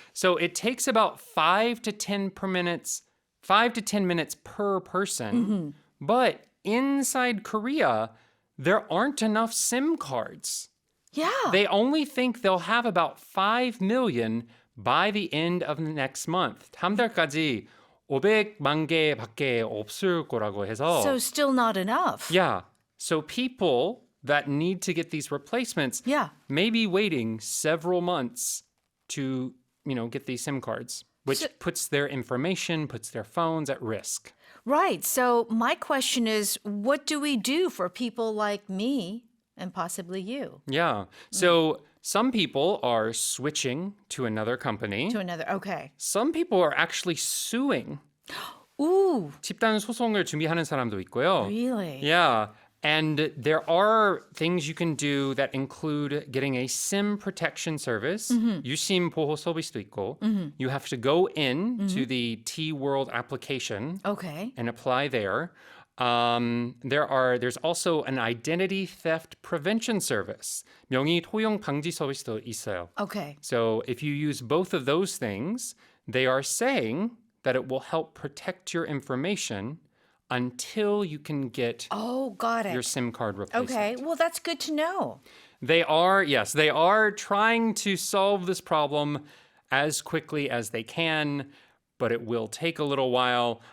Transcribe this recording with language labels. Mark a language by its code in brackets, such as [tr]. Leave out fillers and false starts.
[en] So it takes about 5 to 10 minutes per person. But inside Korea, there aren't enough SIM cards. Yeah. They only think they'll have about 5 million by the end of next month. [ko] 다음 달까지 500만 개밖에 없을 거라고 해서. [en] So still not enough. Yeah. So people that need to get these replacements may be waiting several months to, get these SIM cards, which puts their information, puts their phones at risk. Right. So my question is, what do we do for people like me and possibly you? Yeah. So some people are switching to another company. To another, okay. Some people are actually suing. Ooh, [ko] 집단 소송을 준비하는 사람도 있고요. [en] really? Yeah. And there are things you can do that include getting a SIM protection service. [ko] 유심 보호 서비스도 있고. [en] You have to go in to the T-World application Okay. and apply there. There's also an identity theft prevention service. [ko] 명의 토용 방지 서비스도 있어요. [en] Okay. So if you use both of those things, they are saying that it will help protect your information until you can get Oh, got it. your SIM card replacement. Okay. Well, that's good to know. They are trying to solve this problem as quickly as they can, but it will take a little while.